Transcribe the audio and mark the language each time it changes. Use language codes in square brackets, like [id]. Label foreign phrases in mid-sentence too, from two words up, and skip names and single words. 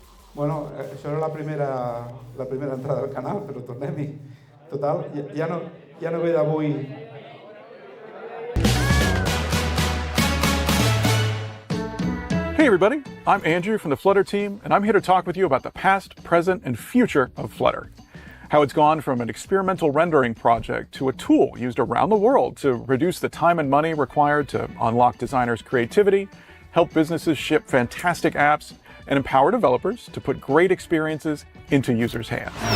[ca] Bueno, això era la primera entrada al canal, però tornem-hi. Total, ja no ve d'avui. [en] Hey everybody, I'm Andrew from the Flutter team, and I'm here to talk with you about the past, present, and future of Flutter. How it's gone from an experimental rendering project to a tool used around the world to reduce the time and money required to unlock designers' creativity, help businesses ship fantastic apps, and empower developers to put great experiences into users' hands.